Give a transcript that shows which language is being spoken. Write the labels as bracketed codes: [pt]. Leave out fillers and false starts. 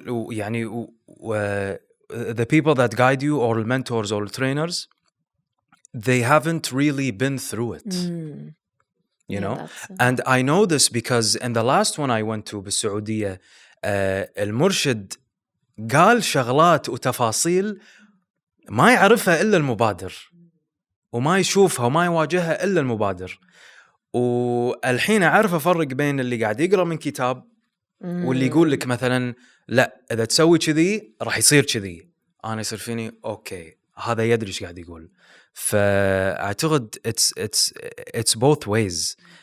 [en] يعني the people that guide you or mentors or trainers, they haven't really been through it. You know? And I know this because in the last one I went to [ar] بالسعودية, المرشد قال شغلات وتفاصيل ما يعرفها إلا المبادر, وما يشوفها وما يواجهها إلا المبادر. والحين أعرف أفرق بين اللي قاعد يقرأ من كتاب واللي يقول لك مثلا لا إذا تسوي كذي راح يصير كذي. أنا يصير فيني أوكي هذا يدري إيش قاعد يقول. فأعتقد [en] it's both ways.